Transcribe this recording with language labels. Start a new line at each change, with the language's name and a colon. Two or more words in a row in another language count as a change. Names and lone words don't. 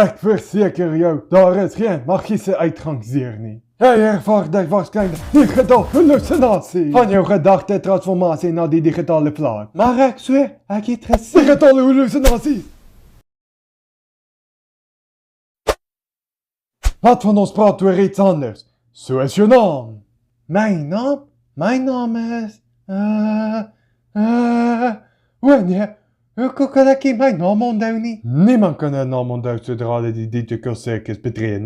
Dutch: Ik verzeker jou, daar is geen magische uitgangsdeur niet. Jij ervaart waarschijnlijk digitale hallucinatie van jouw gedachtetransformatie naar die digitale plaat. Maar ik zweer, ik heb gezien digitale hallucinaties.
Afrikaans: Wat van ons praat oor iets anders? So is jou naam.
Dutch: Mijn naam? Mijn naam is...
Afrikaans: O nee, hoe kan ek nie my naam onthou nie? Niemand kan 'n naam onthou sodra hulle die Dietekel Circus betree nie.